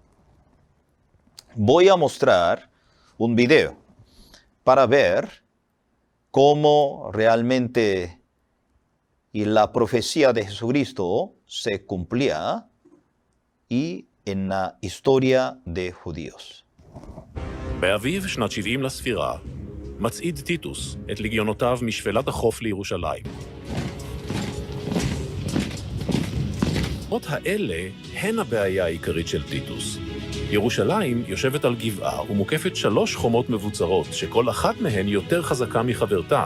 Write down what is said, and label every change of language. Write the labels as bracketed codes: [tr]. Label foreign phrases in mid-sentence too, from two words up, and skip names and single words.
[es] Voy a mostrar un video para ver cómo realmente y la profecía de Jesucristo se cumplía y en la historia de judíos. [he] באביב שנת 70 לספירה, מצעיד טיטוס את לגיונותיו משפלת החוף לירושלים. עוד האלה הן הבעיה העיקרית של טיטוס. ירושלים יושבת על גבעה ומוקפת 3 חומות מבוצרות, שכל אחת מהן יותר חזקה מחברתה.